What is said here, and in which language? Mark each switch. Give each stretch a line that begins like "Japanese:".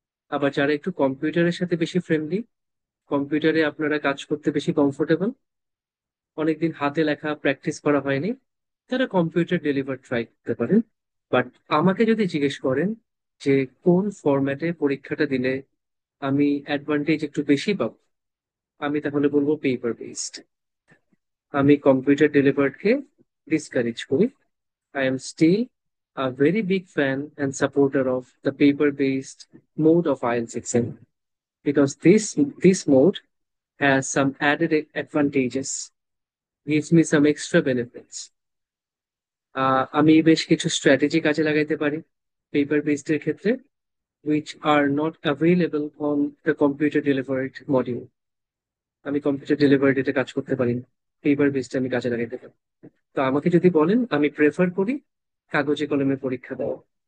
Bangla: আবার যারা একটু কম্পিউটারের সাথে বেশি ফ্রেন্ডলি, কম্পিউটারে আপনারা কাজ করতে বেশি কমফোর্টেবল, অনেকদিন হাতে লেখা প্র্যাকটিস করা হয়নি, তারা কম্পিউটার ডেলিভার ট্রাই করতে পারেন। বাট আমাকে যদি জিজ্ঞেস করেন যে কোন ফরম্যাটে পরীক্ষাটা দিলে আমি অ্যাডভান্টেজ একটু বেশি পাবো, আমি তাহলে বলবো পেপার বেসড। আমি কম্পিউটার ডেলিভার্ডকে ডিসকারেজ করি।
English: I am still a very big fan and supporter of the paper-based mode of IELTS exam because this mode has some added advantages, gives me some extra benefits.
Bangla: আমি বেশ কিছু strategy কাজে লাগাইতে পারি paper based এর ক্ষেত্রে,
English: which are not available on the computer delivered module.
Bangla: আমি computer delivered এতে কাজ করতে পারি না, পেপার বেসড আমি কাজে লাগাইতে পারি। তো আমাকে যদি বলেন, আমি প্রেফার করি কাগজে কলমে পরীক্ষা দেওয়া।